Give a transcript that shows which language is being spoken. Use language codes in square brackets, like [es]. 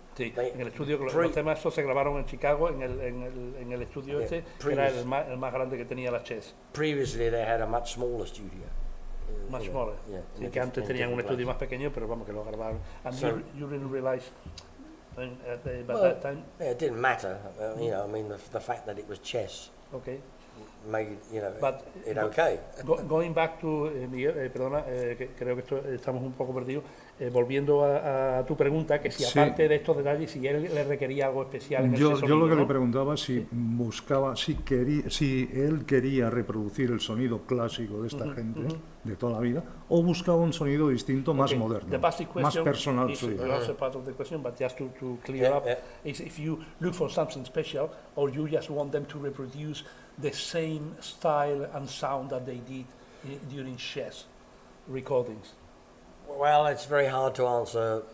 [es] Sí, en el estudio, los temas estos se grabaron en Chicago, en el estudio que era el más grande que tenía la Chess. [en] Previously they had a much smaller studio. Much smaller. Yeah, [es] sí, que antes tenían un estudio más pequeño, pero vamos, que lo grabaron. [en] And you didn't realize that time? Yeah, it didn't matter. You know, I mean, the fact that it was Chess. Okay. made, you know, But it okay. Going back to, [es] Miguel, perdona, que creo que estamos un poco perdidos, volviendo a tu pregunta, que si aparte de estos detalles, si él le requería algo especial en ese sonido, yo lo que ¿no? le preguntaba si buscaba, si él quería reproducir el sonido clásico de esta gente de toda la vida, o buscaba un sonido distinto, más moderno, [en] The basic [es] más [en] question [es] personal [en] is [es] suyo. [en] also part of the question, but just to clear up, is if you look for something special, or you just want them to reproduce the same style and sound that they did during Chess recordings. Well, it's very hard to answer.